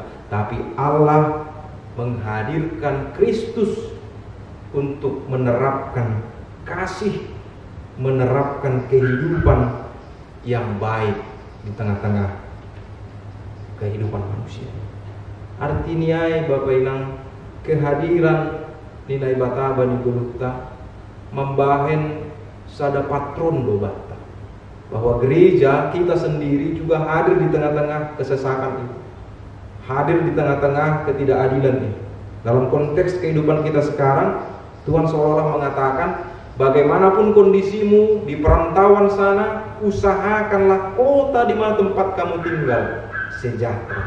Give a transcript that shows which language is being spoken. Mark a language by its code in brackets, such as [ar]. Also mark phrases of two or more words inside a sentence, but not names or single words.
[id] Tapi Allah menghadirkan Kristus untuk menerapkan kasih, menerapkan kehidupan yang baik di tengah-tengah kehidupan manusia. Artinya Bapak Inang, kehadiran nilai [bts] bata bani gulukta membahen sada patron do bata, [id] bahwa gereja kita sendiri juga hadir di tengah-tengah kesesakan itu, hadir di tengah-tengah ketidakadilan itu. Dalam konteks kehidupan kita sekarang, Tuhan seolah-olah mengatakan, bagaimanapun kondisimu di perantauan sana, usahakanlah kota di mana tempat kamu tinggal sejahtera.